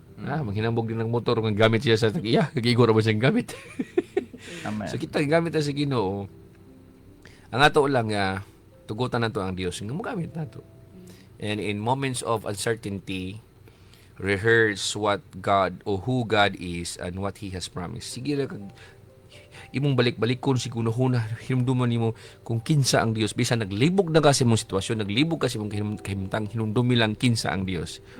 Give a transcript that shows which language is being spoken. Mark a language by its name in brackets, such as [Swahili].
[Cebuano] Manghinambog din ng motor nga gamit siya sa tagiya, kay igo ra ba siyang gamit. Amen. So kita gamit sa Ginoo. Ang ato lang tugutan nato ang Dios nga mogamit nato. [English] And in moments of uncertainty, rehearse what God or who God is and what He has promised. [Cebuano] Sige ra kag imong balik-balikon si kunahuna, hinumduman nimo kung kinsa ang Dios. Bisan naglibog na kasi mong sitwasyon, naglibog kasi mong kahimtang, hinumdumi lang kinsa ang Dios.